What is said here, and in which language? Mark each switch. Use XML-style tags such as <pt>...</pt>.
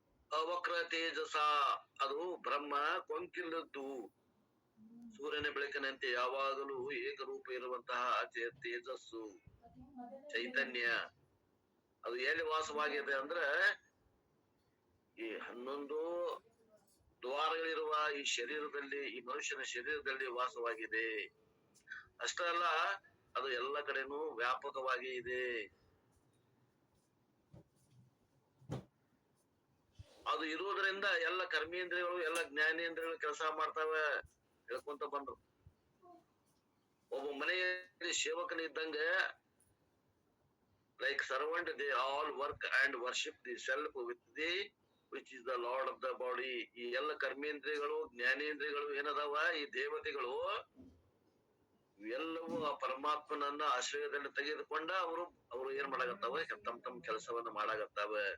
<kn>ಅವಕ್ರ ತೇಜಸ, ಅದು ಬ್ರಹ್ಮ ಕೊಂಕಿಲ್ಲದ್ದು, ಸೂರ್ಯನ ಬೆಳಕಿನಂತೆ ಯಾವಾಗಲೂ ಏಕರೂಪ ಇರುವಂತಹ ತೇಜಸ್ಸು, ಚೈತನ್ಯ, ಅದು ಎಲ್ಲಿ ವಾಸವಾಗಿದೆ ಅಂದ್ರೆ ಈ 11 ದ್ವಾರಗಳಿರುವ ಈ ಶರೀರದಲ್ಲಿ, ಈ ಮನುಷ್ಯನ ಶರೀರದಲ್ಲಿ ವಾಸವಾಗಿದೆ. ಅಷ್ಟೇ ಅಲ್ಲ, ಅದು ಎಲ್ಲ ಕಡೆನೂ ವ್ಯಾಪಕವಾಗಿ ಇದೆ. ಅದು ಇರುವುದರಿಂದ ಎಲ್ಲ ಕರ್ಮೇಂದ್ರಿಯಗಳು, ಎಲ್ಲ ಜ್ಞಾನೇಂದ್ರಿಯಗಳು ಕೆಲಸ ಮಾಡ್ತಾವೆ ಹೇಳ್ಕೊಂತ ಬಂದ್ರು. ಒಬ್ಬ ಮನೆಯಲ್ಲಿ ಸೇವಕನಿದ್ದಂಗ,</kn> <en>like servant, they all work and worship the self with the which is the lord of the body.</en> <kn>ಈ ಎಲ್ಲ ಕರ್ಮೇಂದ್ರಿಯಗಳು, ಜ್ಞಾನೇಂದ್ರಿಯಗಳು ಏನದಾವ, ಈ ದೇವತೆಗಳು ಎಲ್ಲವೂ ಆ ಪರಮಾತ್ಮನನ್ನ ಆಶ್ರಯದಲ್ಲಿ ತೆಗೆದುಕೊಂಡ ಅವರು ಏನ್ ಮಾಡಾಗತ್ತಾವ, ತಮ್ಮ ಕೆಲಸವನ್ನ ಮಾಡಾಗತ್ತಾವ.</kn>